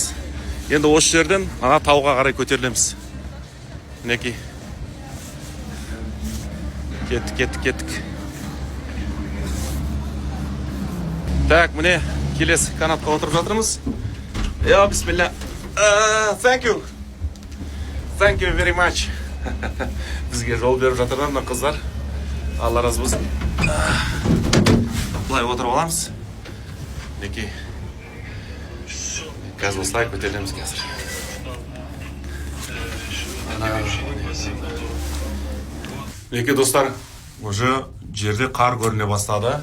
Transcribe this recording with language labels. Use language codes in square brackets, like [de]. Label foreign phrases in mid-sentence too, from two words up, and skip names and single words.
[kk] Енді осы жерден ана тауға қарай көтерілеміз. Мінекей. Кеттік. Так, міне келесі канатқа отырып жатырмыз. Бисмилля. [en] Thank you very much. [kk] Бізге жол беріп жатырдар мына қыздар. Алла разы болсын. Былай отырып аламыз. Мінекей. Қазір осылай көтерілеміз қазір. Мінекей достар, уже жерде қар көріне бастады.